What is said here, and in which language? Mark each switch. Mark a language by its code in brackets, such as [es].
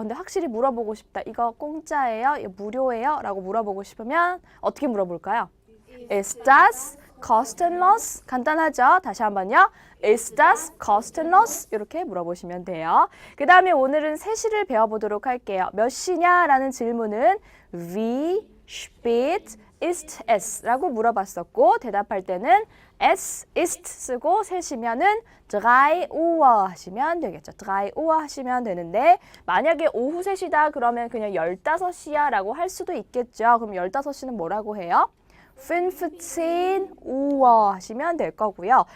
[ko] 근데 확실히 물어보고 싶다. 이거 공짜예요? 이거 무료예요? 라고 물어보고 싶으면 어떻게 물어볼까요? [de] Ist das kostenlos? [ko] 간단하죠? 다시 한번요. [de] Ist das kostenlos? [ko] 이렇게 물어보시면 돼요. 그 다음에 오늘은 세시를 배워보도록 할게요. 몇 시냐라는 질문은 [de] Wie spät ist es? [ko] 라고 물어봤었고 대답할 때는 es ist 쓰고 세시면은 [de] 3 Uhr [ko] 하시면 되겠죠. [de] 3 Uhr [ko] 하시면 되는데 만약에 오후 3시다 그러면 그냥 15시야 라고 할 수도 있겠죠. 그럼 15시는 뭐라고 해요? [de] 15 Uhr [ko] 하시면 될 거고요.